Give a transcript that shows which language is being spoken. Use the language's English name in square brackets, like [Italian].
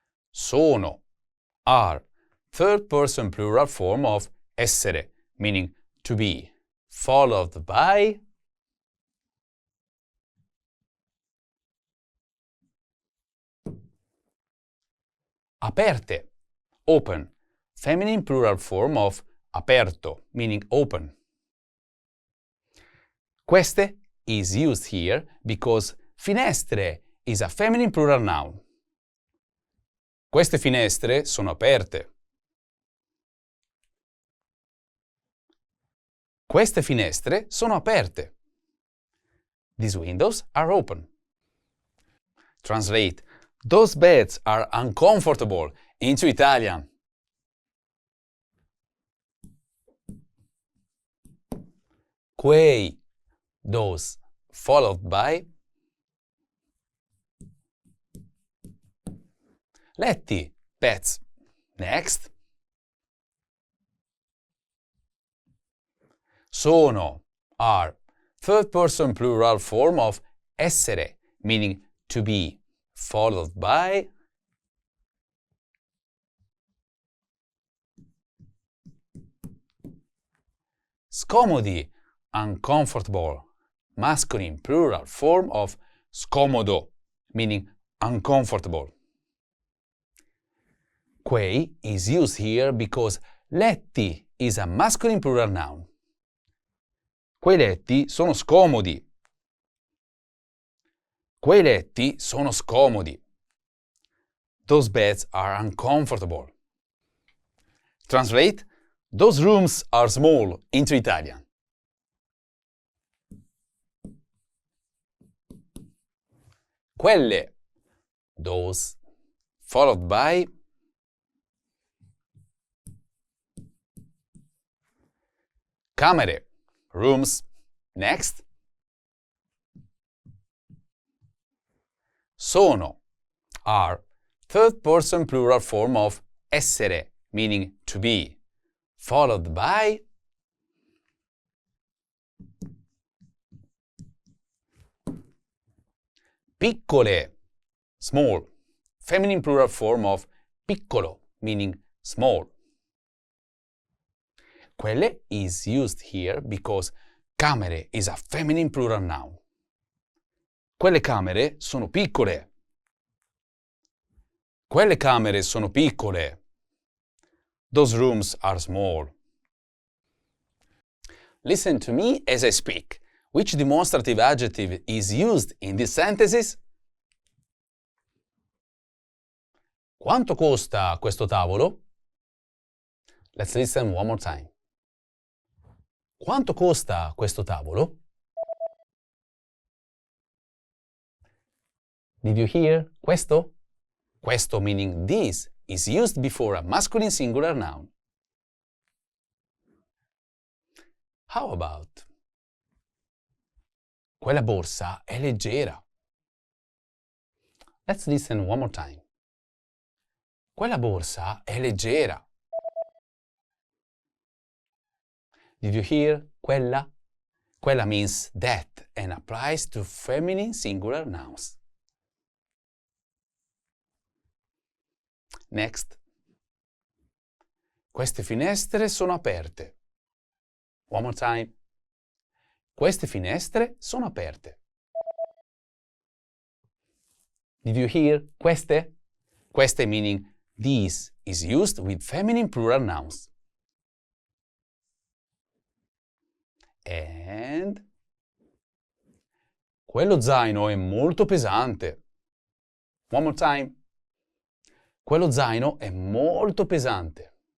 [English] Sono, are, third person plural form of essere, meaning to be, followed by aperte, open, feminine plural form of aperto, meaning open. Queste is used here because finestre is a feminine plural noun. [Italian] Queste finestre sono aperte. Queste finestre sono aperte. [English] These windows are open. Translate: those beds are uncomfortable into Italian. Quei, those, followed by letti, beds. Next. Sono, are, third person plural form of essere, meaning to be, followed by scomodi, uncomfortable, masculine plural form of scomodo, meaning uncomfortable. Quei is used here because letti is a masculine plural noun. [Italian] Quei letti sono scomodi. Quei letti sono scomodi. [English] Those beds are uncomfortable. Translate: those rooms are small into Italian. Quelle, those, followed by camere, rooms. Next. Sono, are, third person plural form of essere, meaning to be, followed by piccole, small, feminine plural form of piccolo, meaning small. Quelle is used here because camere is a feminine plural noun. [Italian] Quelle camere sono piccole. Quelle camere sono piccole. [English] Those rooms are small. Listen to me as I speak. Which demonstrative adjective is used in these sentences? [Italian] Quanto costa questo tavolo? [English] Let's listen one more time. [Italian] Quanto costa questo tavolo? [English] Did you hear questo? Questo meaning this is used before a masculine singular noun. How about? [Italian] Quella borsa è leggera. [English] Let's listen one more time. [Italian] Quella borsa è leggera. [English] Did you hear quella? Quella means that and applies to feminine singular nouns. Next. [Italian] Queste finestre sono aperte. [English] One more time. [Italian] Queste finestre sono aperte. [English] Did you hear queste? Queste meaning these is used with feminine plural nouns. [Italian] And quello zaino è molto pesante. [English] One more time. [Italian] Quello zaino è molto pesante.